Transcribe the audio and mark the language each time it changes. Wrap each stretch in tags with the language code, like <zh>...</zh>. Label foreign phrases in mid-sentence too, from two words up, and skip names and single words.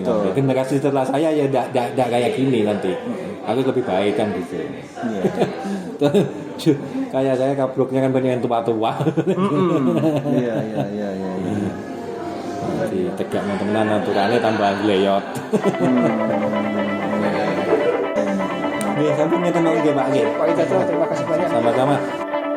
<id>Generasi setelah saya ya tidak kayak gini nanti. Aku lebih baik kan gitu. Iya. Kayak saya kabloknya kan banyak yang tua-tua. Iya. Jadi tegak teman-teman aturannya tambah gleyot.</id> <jv>Nggih, sampun ngeten mawon nggih Pak nggih.</jv> <id>Pak Widodo, terima kasih banyak. Sama-sama.</id>